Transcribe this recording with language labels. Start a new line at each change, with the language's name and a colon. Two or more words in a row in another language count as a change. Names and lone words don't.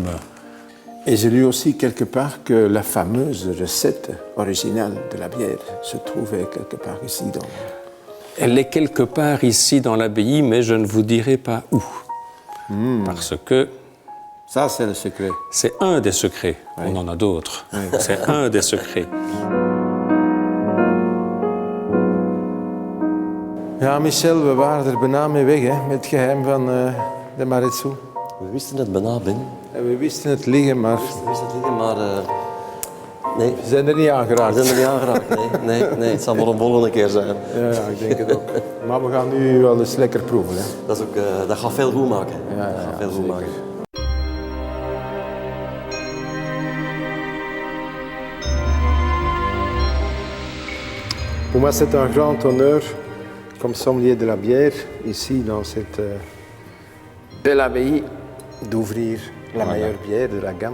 French: Et j'ai lu aussi quelque part que la fameuse recette originale de la bière se trouvait quelque part ici. Elle est quelque part ici dans l'abbaye, mais je ne vous dirai pas où. Parce que Ça, c'est le secret. c'est un des secrets. On en a d'autres. C'est un des secrets.
Dutch: Ja, Michel, we waren er bijna mee weg, hè, met het geheim van de Maretsou. We wisten het bijna binnen. En we wisten het liggen, maar We wisten het liggen, maar... nee. we zijn er niet aan We geraakt. zijn er niet aangeraakt. Nee. Het zal wel een volgende keer zijn. Ja, ik denk het ook. Maar we gaan nu wel eens lekker proeven. Hè. Dat, is ook, dat gaat veel goed maken. Ja, dat gaat veel goed zeker. maken.
French: Pour moi, c'est un grand honneur, comme sommelier de la bière, ici dans cette belle abbaye, d'ouvrir la meilleure bière de la gamme.